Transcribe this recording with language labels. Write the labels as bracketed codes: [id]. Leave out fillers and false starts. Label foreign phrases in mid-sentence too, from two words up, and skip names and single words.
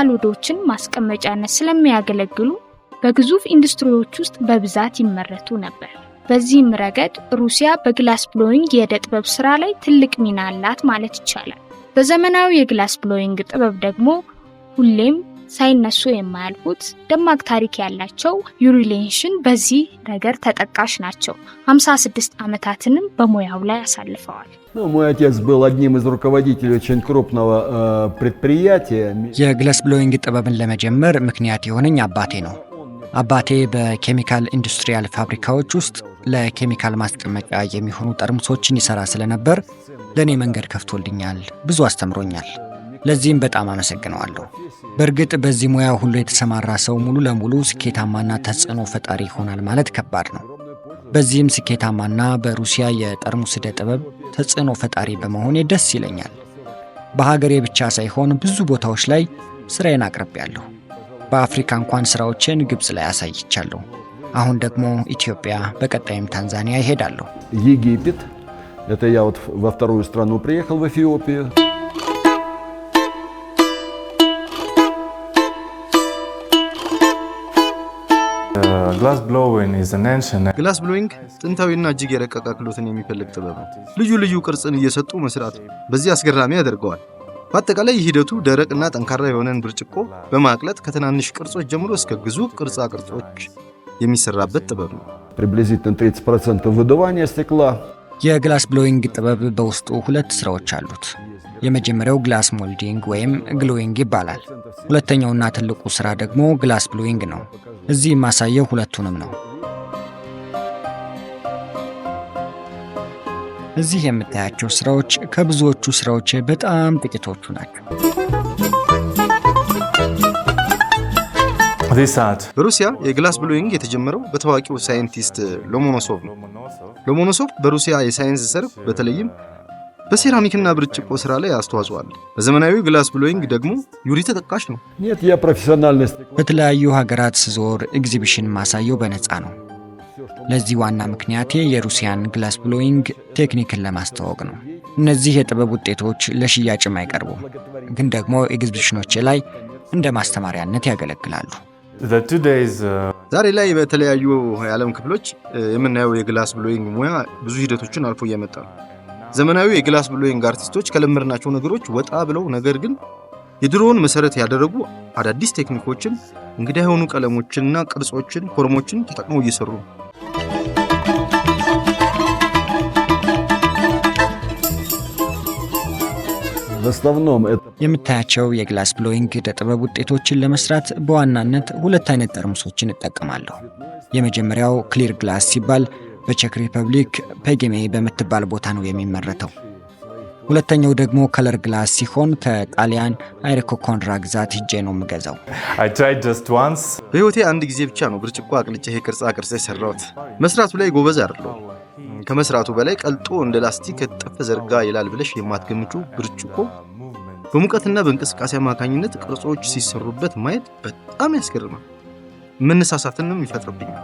[am] ውዶችን ማስቀመጫነት ስለሚያገለግሉ በግዙፍ ኢንዱስትሪዎች ውስጥ በብዛት ይመረቱ ነበር። በዚህም ረገድ ሩሲያ [en] glass blowing [am] የዕደ ጥበብ ስራ ላይ ትልቅ ሚና አላት ማለት ይቻላል። በዘመናዊ [en] glass blowing [am] ጥበብ ደግሞ ሁሌም ሳይነሱ የማያልፉት ደማቅ ታሪክ ያላቸው ዩሪ ሌንሽን በዚህ ረገድ ተጠቃሽ ናቸው። 56 ዓመታትንም በሙያው ላይ አሳልፈዋል። [ru] Мой отец был одним из руководителей очень крупного предприятия. [en] glass blowing [am] ጥበብን ለመጀመር ምክንያት የሆነኝ አባቴ ነው። አባቴ [en] chemical industrial [am] ፋብሪካዎች ውስጥ ለኬሚካል ማስቀመጫ የሚሆኑ ጠርሙሶችን ይሰራ ስለነበር ለኔ መንገድ ከፍቶልኛል፣ ብዙ አስተምሮኛል። ለዚህም በጣም አመሰግነዋለሁ። በእርግጥ በዚህ ሙያ ሁሉ የተሰማራ ሰው ሙሉ ለሙሉ ስኬታማና ተጽዕኖ ፈጣሪ ይሆናል ማለት ከባድ ነው። በዚህም ስኬታማና በሩሲያ የጠርሙስ ዕደ ጥበብ ተጽዕኖ ፈጣሪ በመሆኔ ደስ ይለኛል። በሀገሬ ብቻ ሳይሆን ብዙ ቦታዎች ላይ ስራዬን አቅርቤያለሁ። በአፍሪካ እንኳን ስራዎችን ግብጽ ላይ አሳይቻለሁ። አሁን ደግሞ ኢትዮጵያ፣ በቀጣይም ታንዛኒያ ይሄዳለሁ። [ru] Египет. Это я вот во вторую страну приехал, в Эфиопию. [en] glass blowing [am] ጥንታዊና እጅግ የረቀቀ ክህሎትን የሚፈልግ ጥበብ ነው። ልዩ ልዩ ቅርጽን እየሰጡ መስራት በዚህ አስገራሚ ያደርገዋል። በአጠቃላይ ሂደቱ ደረቅና ጠንካራ የሆነን ብርጭቆ በማቅለጥ ከትናንሽ ቅርጾች ጀምሮ እስከ ግዙፍ ቅርጻ ቅርጾች የሚሰራበት ጥበብ ነው። [ru] Приблизительно 30% выдувания стекла. [en] glass blowing [am] ጥበብ በውስጡ ሁለት ስራዎች አሉት። የመጀመሪያው [en] glass molding [am] ወይም ግሎዊንግ ይባላል። ሁለተኛውና ትልቁ ስራ ደግሞ [en] glass blowing [am] ነው። እዚህ የማሳየው ሁለቱንም ነው። እዚህ የምታያቸው ስራዎች ከብዙዎቹ ስራዎች በጣም ጥቂቶቹ ናቸው። በሩሲያ [en] glass blowing [am] የተጀመረው በታዋቂው ሳይንቲስት ሎሞኖሶቭ ነው። ሎሞኖሶቭ በሩሲያ የሳይንስ ዘርፍ በተለይም በሴራሚክና ብርጭቆ ስራ ላይ አስተዋጽኦ አለ። በዘመናዊ [en] glass blowing [am] ደግሞ ዩሪ ተጠቃሽ ነው። [ru] Нет, я профессиональный. [am] በተለያዩ ሀገራት ስዞር ኤግዚቢሽን ማሳየው በነፃ ነው። ለዚህ ዋና ምክንያቴ የሩሲያን [en] glass blowing [am] ቴክኒክን ለማስተዋወቅ ነው። እነዚህ የጥበብ ውጤቶች ለሽያጭም አይቀርቡም፣ ግን ደግሞ ኤግዚቢሽኖች ላይ እንደ ማስተማሪያነት ያገለግላሉ። ዛሬ ላይ በተለያዩ የዓለም ክፍሎች የምናየው [en] glass blowing [am] ሙያ ብዙ ሂደቶችን አልፎ እየመጣ ነው። ዘመናዊ [en] glass blowing artists [am] ከለመድናቸው ነገሮች ወጣ ብለው ነገር ግን የድሮውን መሰረት ያደረጉ አዳዲስ ቴክኒኮችን፣ እንግዳ የሆኑ ቀለሞችንና ቅርጾችን፣ ፎርሞችን ተጠቅመው እየሰሩ ነው። [ru] В основном это [am] የምታያቸው [en] glass blowing [am] ዕደ ጥበብ ውጤቶችን ለመስራት በዋናነት ሁለት አይነት ጠርሙሶችን እጠቀማለሁ። የመጀመሪያው [en] clear glass [am] ሲባል በቼክ ሪፐብሊክ ፔጌሜ በምትባል ቦታ ነው የሚመረተው። ሁለተኛው ደግሞ [en] color glass [am] ሲሆን ከጣሊያን አይሪኮ ኮንድራ ግዛት ሄጄ ነው የምገዛው። በህይወቴ አንድ ጊዜ ብቻ ነው ብርጭቆ አቅልጬ ቅርጻ ቅርጽ የሰራሁት። መስራቱ ላይ ጎበዝ አይደለሁም። ከመስራቱ በላይ ቀልጦ እንደ ላስቲክ ጠፍ ዘርጋ ይላል ብለሽ የማትገምቹ ብርጭቆ በሙቀትና በእንቅስቃሴ አማካኝነት ቅርጾች ሲሰሩበት ማየት በጣም ያስገርማል። መነሳሳትንም ይፈጥርብኛል።